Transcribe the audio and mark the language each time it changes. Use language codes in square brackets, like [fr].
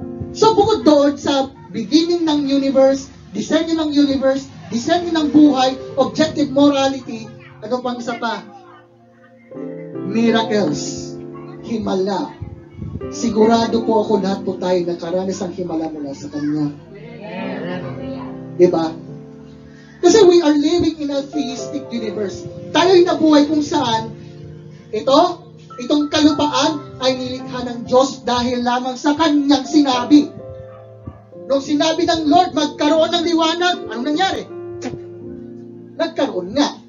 [tl] So bukod doon sa beginning ng universe, disenyo ng universe, disenyo ng buhay, objective morality, ano pang isa pa? Miracles. Himala. Sigurado po ako lahat po tayo nakaranas ang himala mula sa Kanya. Diba? [en] Kasi we are living in a theistic universe. [tl] Tayo'y nabuhay kung saan itong kalupaan ay nilikha ng Diyos dahil lamang sa Kanyang sinabi. Nung sinabi ng Lord, magkaroon ng liwanag, anong nangyari? Nagkaroon nga.